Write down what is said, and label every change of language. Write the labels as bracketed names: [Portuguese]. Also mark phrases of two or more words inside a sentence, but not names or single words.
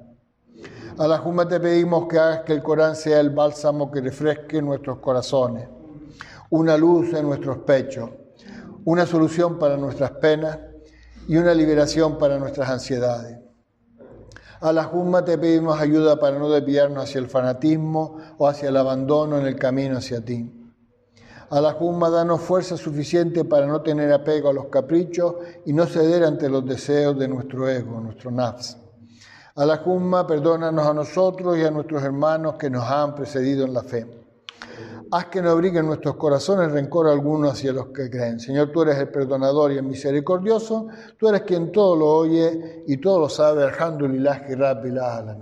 [Spanish] Allahumma, te pedimos que hagas que el Corán sea el bálsamo que refresque nuestros corazones, una luz en nuestros pechos, una solución para nuestras penas y una liberación para nuestras ansiedades. Allahumma, te pedimos ayuda para no desviarnos hacia el fanatismo o hacia el abandono en el camino hacia ti. Allahumma, danos fuerza suficiente para no tener apego a los caprichos y no ceder ante los deseos de nuestro ego, nuestro nafs. Allahumma, perdónanos a nosotros y a nuestros hermanos que nos han precedido en la fe. Haz que no abriguen nuestros corazones rencor alguno hacia los que creen. Señor, tú eres el perdonador y el misericordioso, tú eres quien todo lo oye y todo lo sabe. [Arabic] الحمد لله رب العالمين.